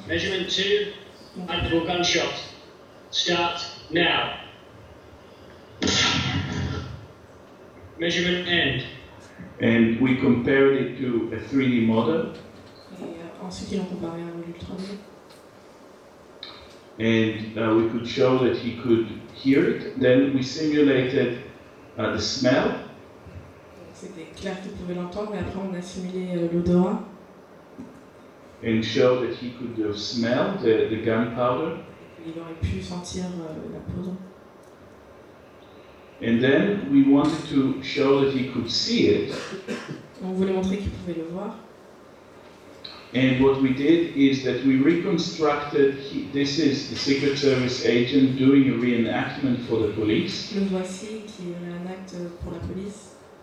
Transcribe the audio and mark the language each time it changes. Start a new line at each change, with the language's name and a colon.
English: Measurement 2, multiple gunshot. Start now. Measurement end. And we compared it to a 3D model.
French: Et ensuite ils ont comparé à un module 3D.
English: And we could show that he could hear it. Then we simulated the smell.
French: C'était clair qu'il pouvait l'entendre, et après on a simulé l'odorat.
English: And show that he could smell the gunpowder.
French: Il aurait pu sentir la poudre.
English: And then we wanted to show that he could see it.
French: On voulait montrer qu'il pouvait le voir.
English: And what we did is that we reconstructed, this is the Secret Service agent doing a reenactment for the police.
French: Le voici qui réenacte pour la police.